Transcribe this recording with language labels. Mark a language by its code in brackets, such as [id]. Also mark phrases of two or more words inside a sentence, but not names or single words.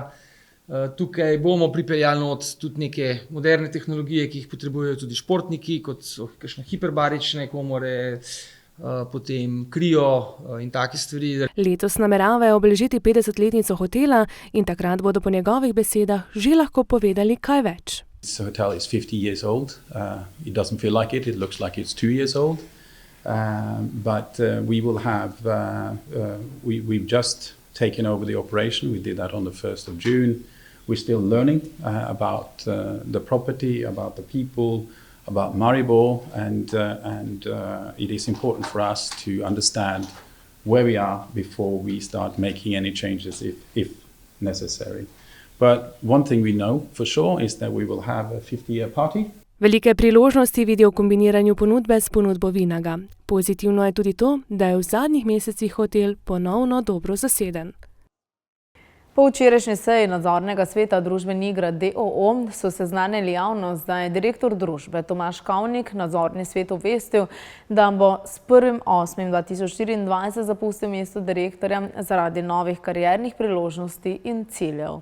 [sl] Tukaj bomo pripeljali tudi neke moderne tehnologije, ki jih potrebujejo tudi športniki, kot so kakšne hiperbarične komore, potem krio in take stvari. Letos nameravajo obeležiti 50-letnico hotela in takrat bodo po njegovih besedah že lahko povedali kaj več. [en] This hotel is 50 years old. It doesn't feel like it. It looks like it's 2 years old. But we will have, we've just taken over the operation. We did that on the 1st of June. We're still learning about the property, about the people, about Maribor, and it is important for us to understand where we are before we start making any changes if necessary. But one thing we know for sure is that we will have a 50-year party. [sl] Velike priložnosti vidijo v kombiniranju ponudbe s ponudbo Vinaga. Pozitivno je tudi to, da je v zadnjih mesecih hotel ponovno dobro zaseden. Po včerajšnji seji nadzornega sveta družbe Nigrad d.o.o. so seznanili javnost, da je direktor družbe Tomaž Kavnik nadzorni svet obvestil, da bo s 1.8.2024 zapustil mesto direktorja zaradi novih kariernih priložnosti in ciljev.